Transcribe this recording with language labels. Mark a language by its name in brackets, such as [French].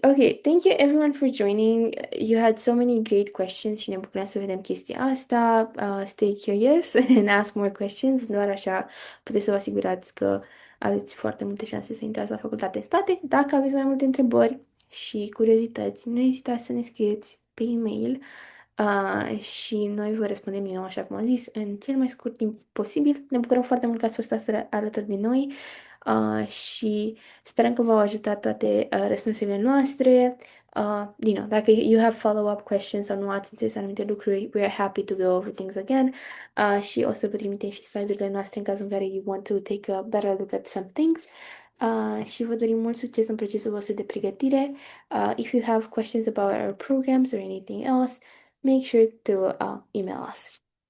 [English] Okay, thank you everyone for joining. You had so many great questions [Romanian] și ne bucurăm să vedem chestia asta. [English] Stay curious and ask more questions. [Romanian] Doar așa puteți să vă asigurați că aveți foarte multe șanse să intrați la facultate în state. Dacă aveți mai multe întrebări și curiozități, nu ezitați să ne scrieți pe e-mail și noi vă răspundem din nou, așa cum am zis, în cel mai scurt timp posibil. Ne bucurăm foarte mult că ați fost astăzi alături de noi și sperăm că v-au ajutat toate răspunsurile noastre. Dacă [English] you have follow-up questions [Romanian] sau nu ați înțeles anumite lucruri, [English] we are happy to go over things again. [Romanian] Și o să vă trimitem și slide-urile noastre în cazul în care [English] you want to take a better look at some things. [Romanian] Și vă dorim mult succes în procesul vostru de pregătire. [English] If you have questions about our programs or anything else, make sure to email us.